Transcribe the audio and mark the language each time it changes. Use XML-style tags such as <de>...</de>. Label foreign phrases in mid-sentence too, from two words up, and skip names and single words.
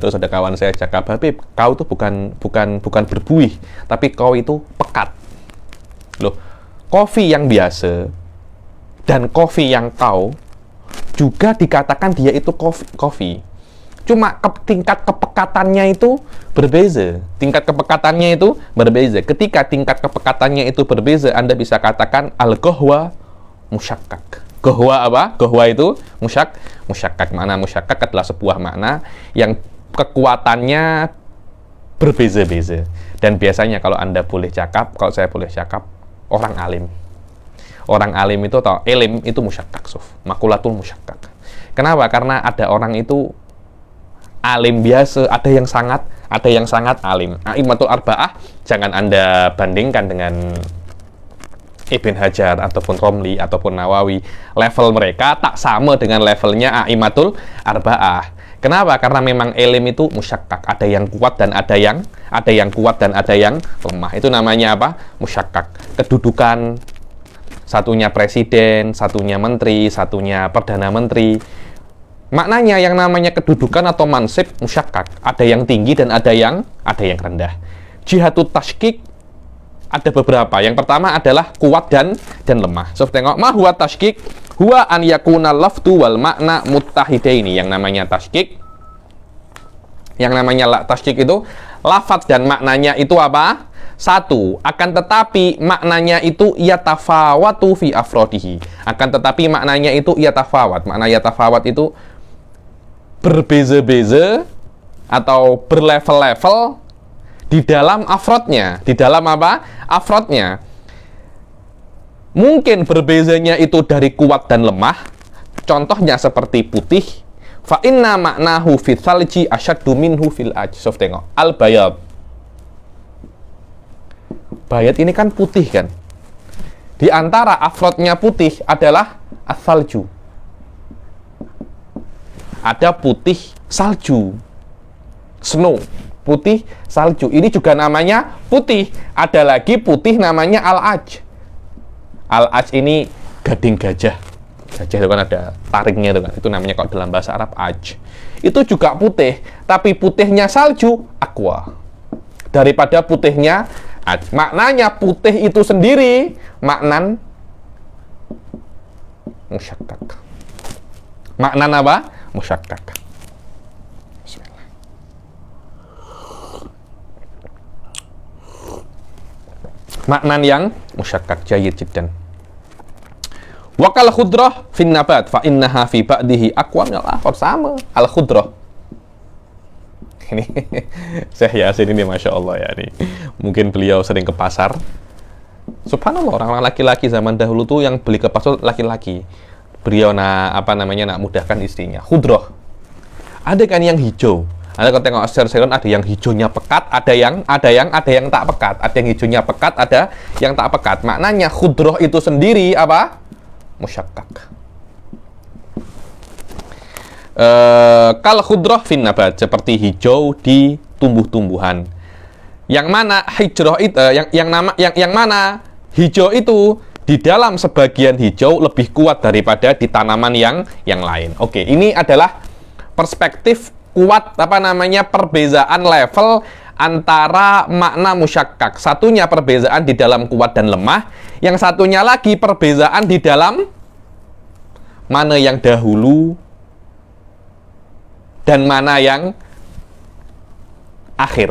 <ms>Terus ada kawan saya cakap, "Habib, kau itu bukan berbuih, tapi kau itu pekat." Loh, kopi yang biasa dan kopi yang kau juga dikatakan dia itu kopi. Cuma tingkat kepekatannya itu berbeza. Ketika tingkat kepekatannya itu berbeza, Anda bisa katakan</ms> <ar>القهوة مشكك.</ar> <ms>Qahwa apa? Qahwa itu musyakkak. Makna musyakkak adalah sebuah makna yang kekuatannya berbeza-beza. Dan biasanya kalau saya boleh cakap, orang alim itu atau ilim itu musyakkak,</ms> <ar>مقولة المشكك.</ar> <ms>Kenapa? Karena ada orang itu alim biasa, ada yang sangat alim.</ms> <ar>أئمة الأربعة</ar> <ms>jangan Anda bandingkan dengan Ibn Hajar ataupun Romli ataupun Nawawi. Level mereka tak sama dengan levelnya</ms> <ar>أئمة الأربعة.</ar> <ms>Kenapa? Karena memang ilim itu musyakkak, ada yang kuat dan ada yang lemah. Itu namanya apa? Musyakkak. Kedudukan, satunya presiden, satunya menteri, satunya perdana menteri. Maknanya yang namanya kedudukan atau mansib musyakkak, ada yang tinggi dan ada yang rendah.</ms> <ar>جهة التشكيك</ar> <ms>ada beberapa. Yang pertama adalah kuat dan lemah. So, tengok,</ms> <ar>ما هو تشكيك؟ هو أن يكون اللفظ والمعنى متحدين.</ar> <ms>Yang namanya tashkik itu lafaz dan maknanya itu apa? Satu. Akan tetapi maknanya itu</ms> <ar>يتفاوت في أفراده.</ar> <ms>Akan tetapi maknanya itu yatafawat. Makna yatafawat itu berbeza-beza atau berlevel-level di dalam afrodnya. Di dalam apa? Afrodnya. Mungkin berbezanya itu dari kuat dan lemah. Contohnya seperti putih.</ms> <ar>فإن معناه في الثلج أشد منه في العاج.</ar> <ms>So, tengok. Al-bayad. Bayad ini kan putih kan. Di antara afrodnya putih adalah as-salju. Ada putih salju. Snow. Putih salju. Ini juga namanya putih. Ada lagi putih namanya al-aj. Al-aj ini gading gajah. Gajah itu kan ada taringnya itu kan. Itu namanya kalau dalam bahasa Arab aj. Itu juga putih, tapi putihnya salju aqua daripada putihnya aj. Maknanya putih itu sendiri</ms> <ar>معنى مشكك.</ar> <ms>Maknan apa? Musyakkak. Bismillah. Maknan yang musyakkak.</ms> <ar>جيد جدا. وكالخضرة في النبات فإنها في بعضه أقوى من الآخر.</ar> <ms>Sama</ms> <ar>الخضرة.</ar> <ms>Ini Syekh Yasin ini</ms> <ar>ما شاء الله</ar> <ms>ya nih. Mungkin beliau sering ke pasar. Subhanallah, orang-orang laki-laki zaman dahulu tuh yang beli ke pasar laki-laki. Beliau nak mudahkan istrinya. Khudrah. Ada kan yang hijau. Ada kalau tengok sayur-sayuran ada yang hijaunya pekat, ada yang tak pekat. Ada yang hijaunya pekat, ada yang tak pekat. Maknanya khudrah itu sendiri apa?</ms> <ar>مشكك. كالخضرة في النبات,</ar> <ms>seperti hijau di tumbuh-tumbuhan. Yang mana hijrah itu yang mana hijau itu di dalam sebagian hijau lebih kuat daripada di tanaman yang lain. Oke, ini adalah perspektif kuat perbezaan level antara makna musyakkak. Satunya perbezaan di dalam kuat dan lemah, yang satunya lagi perbezaan di dalam mana yang dahulu dan mana yang akhir.</ms>